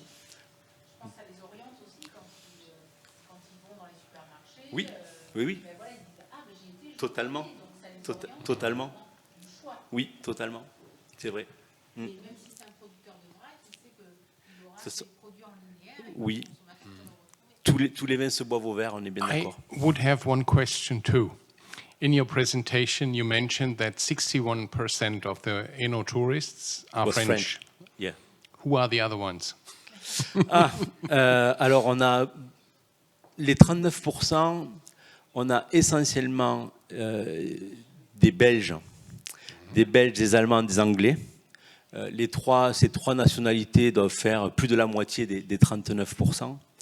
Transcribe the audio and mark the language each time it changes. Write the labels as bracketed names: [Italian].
[French] Je pense que ça les oriente aussi quand ils vont dans les supermarchés. Oui. Ben voilà, ils disent, ah, ben j'ai été, Totalement. donc ça les oriente, Totalement. du choix. Oui, totalement. C'est vrai. Et même si c'est un producteur de vrac, il sait qu'il aura des produits en linéaire. Oui. Tous les vins se boivent au verre, on est bien [English] I [French] d'accord. [English] would have one question too. In your presentation, you mentioned that 61% of the Eno tourists are Was French. Yeah. Who are the other ones? [French] Alors on a les 39%, on a essentiellement des Belges, des Allemands, des Anglais. Ces trois nationalités doivent faire plus de la moitié des 39%.